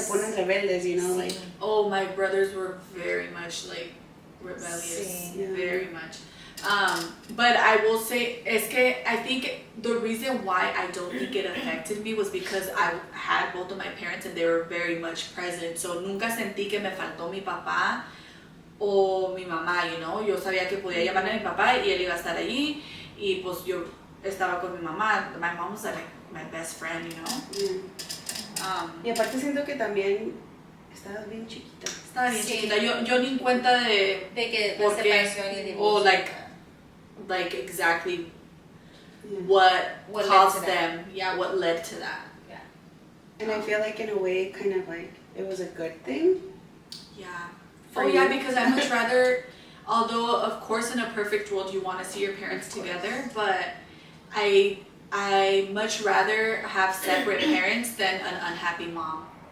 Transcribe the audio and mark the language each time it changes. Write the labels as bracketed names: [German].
[Spanish] se ponen rebeldes, [English] you know, like. Oh, my brothers were very much like rebellious, very much. But I will say, I think the reason why I don't think it affected me was because I had both of my parents and they were very much present. [Spanish] So nunca sentí que me faltó mi papá o mi mamá, [English] you know. [Spanish] Yo sabía que podía llamarle a mi papá y él iba a estar allí y pues yo estaba con mi mamá. [English] My mom was like my best friend, you know. [Spanish] Y aparte siento que también estabas bien chiquita. Estaba bien chiquita. Yo ni en cuenta de que la separación y el divorcio. [English] O like exactly what caused them. Yeah, what led to that. Yeah. And I feel like in a way, kind of like it was a good thing. Yeah. Yeah, because I much rather, although of course in a perfect world you want to see your parents together, but I much rather have separate parents than an unhappy mom.